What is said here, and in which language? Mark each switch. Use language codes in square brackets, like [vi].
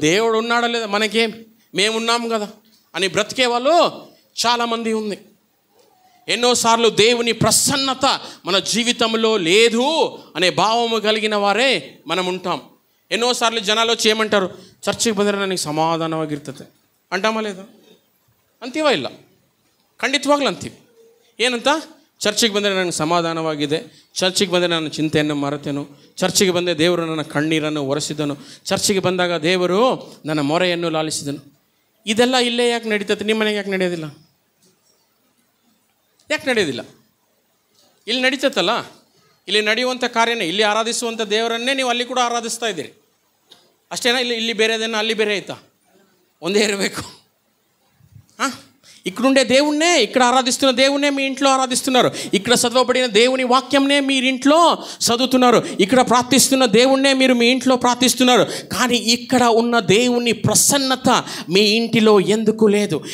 [te] దేవుడు ఉన్నాడా లేదా, మనకేం, మేమున్నాము కదా అని బ్రతికే వాళ్ళు చాలామంది ఉంది. ఎన్నోసార్లు దేవుని ప్రసన్నత మన జీవితంలో లేదు అనే భావము కలిగిన వారే మనం ఉంటాం. ఎన్నోసార్లు జనాలు వచ్చి ఏమంటారు, చర్చికి [kn] ಬಂದರೆ ನನಗೆ ಸಮಾಧಾನವಾಗಿರ್ತದೆ ಅಂಟಾಮಾ [te] లేదా? [kn] ಅಂತೀವ ಇಲ್ಲ, ಖಂಡಿತವಾಗ್ಲೂ ಅಂತೀವಿ. ಏನಂತ? ಚರ್ಚಿಗೆ ಬಂದರೆ ನನಗೆ ಸಮಾಧಾನವಾಗಿದೆ, ಚರ್ಚಿಗೆ ಬಂದರೆ ನಾನು ಚಿಂತೆಯನ್ನು ಮರೆತೆನು, ಚರ್ಚಿಗೆ ಬಂದೆ ದೇವರು ನನ್ನ ಕಣ್ಣೀರನ್ನು ಒರೆಸಿದನು, ಚರ್ಚಿಗೆ ಬಂದಾಗ ದೇವರು ನನ್ನ ಮೊರೆಯನ್ನು ಲಾಲಿಸಿದನು. ಇದೆಲ್ಲ ಇಲ್ಲೇ ಯಾಕೆ ನಡೀತದೆ? ನಿಮ್ಮ ಮನೆಗೆ ಯಾಕೆ ನಡೆಯೋದಿಲ್ಲ? ಯಾಕೆ ನಡೆಯೋದಿಲ್ಲ? ಇಲ್ಲಿ ನಡೀತೈತಲ್ಲ, ಇಲ್ಲಿ ನಡೆಯುವಂಥ ಕಾರ್ಯನೇ, ಇಲ್ಲಿ ಆರಾಧಿಸುವಂಥ ದೇವರನ್ನೇ ನೀವು ಅಲ್ಲಿ ಕೂಡ ಆರಾಧಿಸ್ತಾ ಇದ್ದೀರಿ ಅಷ್ಟೇನಾ? ಇಲ್ಲಿ ಬೇರೆದೇನೋ ಅಲ್ಲಿ ಬೇರೆ ಆಯ್ತಾ? ಒಂದೇ ఇరಬೇಕು. [te] ఇక్కడుండే దేవుణ్ణే, ఇక్కడ ఆరాధిస్తున్న దేవుణ్ణే మీ ఇంట్లో ఆరాధిస్తున్నారు, ఇక్కడ చదవబడిన దేవుని వాక్యంనే మీరు ఇంట్లో చదువుతున్నారు, ఇక్కడ ప్రార్థిస్తున్న దేవుణ్ణే మీరు మీ ఇంట్లో ప్రార్థిస్తున్నారు. కానీ ఇక్కడ ఉన్న దేవుని ప్రసన్నత మీ ఇంటిలో ఎందుకు లేదు?